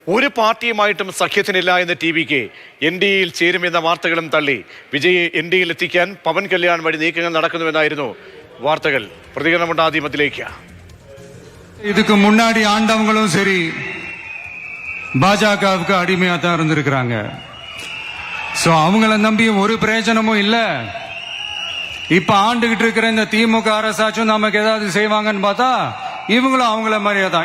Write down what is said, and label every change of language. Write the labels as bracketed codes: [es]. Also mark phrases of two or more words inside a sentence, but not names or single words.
[ml] ഒരു പാർട്ടിയുമായിട്ടും സഖ്യത്തിനില്ല എന്ന് ടി.വി.കെ എൻ ഡി എയിൽ ചേരുമെന്ന വാർത്തകളും തള്ളി. വിജയെ എൻ ഡി എയിൽ എത്തിക്കാൻ പവൻ കല്യാൺ വഴി നീക്കങ്ങൾ നടക്കുന്നുവെന്നായിരുന്നു വാർത്തകൾ. പ്രതികരണമുണ്ട് ആദ്യമത്തിലേക്ക്. [ta] இதுக்கு முன்னாடி ஆண்டவங்களும் சரி பாஜகவுக்கு அடிமையா தான் இருந்திருக்கிறாங்க. சோ அவங்கள நம்பியும் ஒரு பிரயோஜனமும் இல்ல. இப்ப ஆண்டுகிட்டு இருக்கிற இந்த திமுக அரசாச்சும் நமக்கு ஏதாவது செய்வாங்கன்னு பார்த்தா இவங்களும் அவங்கள மாதிரியே தான்.